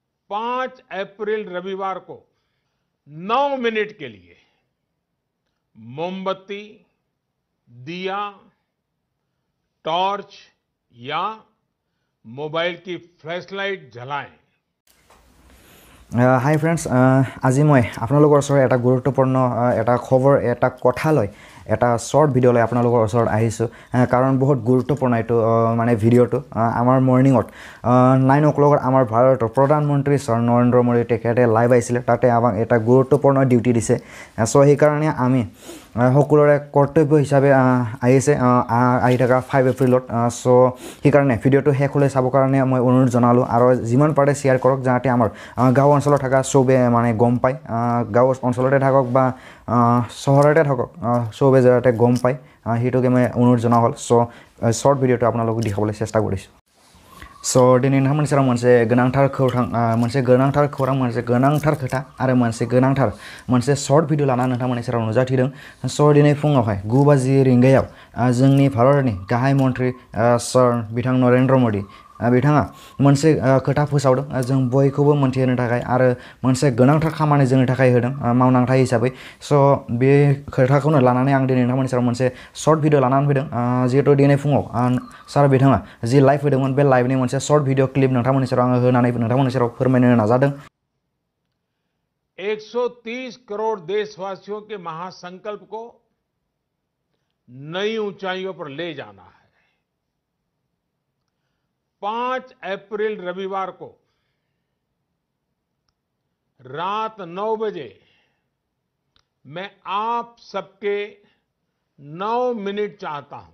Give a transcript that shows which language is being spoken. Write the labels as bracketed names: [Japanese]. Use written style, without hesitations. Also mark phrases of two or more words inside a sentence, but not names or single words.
[Hindi] 5 अप्रैल रविवार को 9 मिनट के लिए मोमबत्ती, दिया, टॉर्च या मोबाइल की फ्लैशलाइट जलाएं। [English] Hi friends, [Assamese] আজি मैं आपनलोকৰ ওচৰত এটা গুৰুত্বপূৰ্ণ এটা খবৰ এটা কথা লৈ এটা [English] short video' [Assamese] লৈ আপোনালোকৰ ওচৰত আহিছোঁ কাৰণ বহুত গুৰুত্বপূৰ্ণ এইটো মানে ভিডিঅ'টো আমাৰ মৰ্নিঙত 9 o'clock আমাৰ ভাৰতৰ প্ৰধানমন্ত্ৰী ছাৰ নৰেন্দ্ৰ মোদী তেখেতে লাইভ আহিছিলে তাতে আমাক এটা গুৰুত্বপূৰ্ণ ডিউটি দিছে সো সেইকাৰণে আমি সকলোৰে কৰ্তব্য হিচাপে আহিছে আহি থকা 5 এপ্ৰিলত সো সেইকাৰণে ভিডিঅ'টো শেষলৈ চাবৰ কাৰণে মই অনুৰোধ জনালোঁ আৰু যিমান পাৰে শ্বেয়াৰ কৰক যাতে আমাৰ গাঁও অঞ্চলত থকা চবে মানে গম পায় গাঁও অঞ্চলতে থাকক বা চহৰতে থাকক চবে যাতে গম পায় সেইটোকে মই অনুৰোধ জনা হ'ল সো [English] short video [Assamese] আপোনালোকক দেখাবলৈ চেষ্টা কৰিছোঁ [Bodo] सो दिनै नोंथांमोननि सेराव मोनसे गोनांथार खौरां मोनसे गोनांथार खोथा आरो मोनसे गोनांथार मोनसे [English] short video [Bodo] लानानै नोंथांमोननि सेराव नुजाथिदों सो दिनै फुङावहाय 9 बाजि रिंगायाव जोंनि भारतनि गाहाय मन्थ्रि सर बिथां नरेंद्र मोदी बिथाङा मोनसे खोथा फोसावदों जों बयखौबो मोनथिहोनो थाखाय आरो मोनसे गोनांथार खामानि जोंनि थाखाय होदों मावनांथाय हिसाबै सो बे खोथाखौनो लानानै आं दिनै नोंथांमोननि सेराव मोनसे [English] short video [Bodo] लानानै फैदों जिहेतु दिनै फुङाव सार बिथाङा जि लाइभ होदोंमोन बे लाइभनि मोनसे [English] short video clip [Bodo] नोंथांमोननि सेराव आङो होनानै नोंथांमोननि सेराव फोरमायनो नाजादों [Hindi] 130 करोड़ देशवासियों के महासंकल्प को नई ऊंचाइयों पर ले जाना है। 5 अप्रैल रविवार को रात 9 बजे मैं आप सबके 9 मिनट चाहता हूं।